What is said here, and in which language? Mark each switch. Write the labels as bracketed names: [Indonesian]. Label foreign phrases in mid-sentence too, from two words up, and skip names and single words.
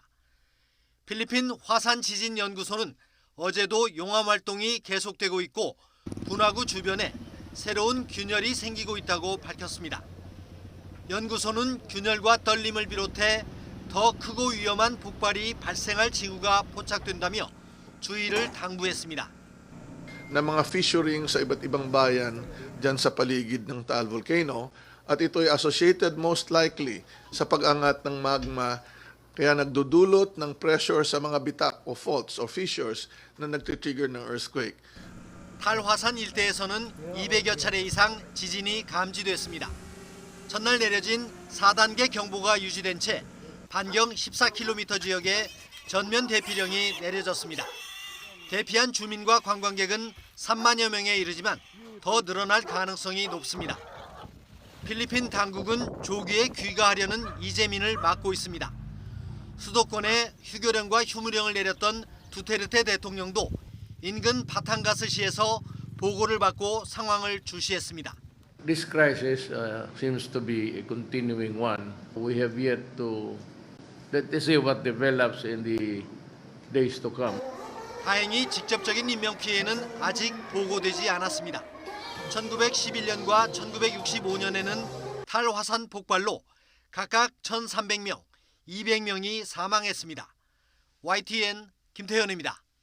[Korean] 필리핀 화산지진연구소는 어제도 용암 활동이 계속되고 있고 분화구 주변에 새로운 균열이 생기고 있다고 밝혔습니다. 연구소는 균열과 떨림을 비롯해 더 크고 위험한 폭발이 발생할 징후가 포착된다며 주의를 당부했습니다. [Filipino] Na mga fissuring sa iba't ibang bayan dyan sa paligid ng Taal Volcano at ito'y [English] associated most likely [Filipino] sa pag-angat ng magma kaya nagdudulot ng pressure sa mga bitak o faults o fissures na nagtitrigger ng earthquake. [Korean] 탈화산 일대에서는 200여 차례 이상 지진이 감지됐습니다. 전날 내려진 4단계 경보가 유지된 채 반경 14km 지역에 전면 대피령이 내려졌습니다. 대피한 주민과 관광객은 3만여 명에 이르지만 더 늘어날 가능성이 높습니다. 필리핀 당국은 조기에 귀가하려는 이재민을 막고 있습니다. 수도권에 휴교령과 휴무령을 내렸던 두테르테 대통령도 인근 바탕가스시에서 보고를 받고 상황을 주시했습니다. [English] This crisis seems to be a continuing one. We have yet to see what develops in the days to come. [Korean] 다행히 직접적인 인명 피해는 아직 보고되지 않았습니다. 1911년과 1965년에는 탈화산 폭발로 각각 1,300명, 200명이 사망했습니다. YTN 김태현입니다.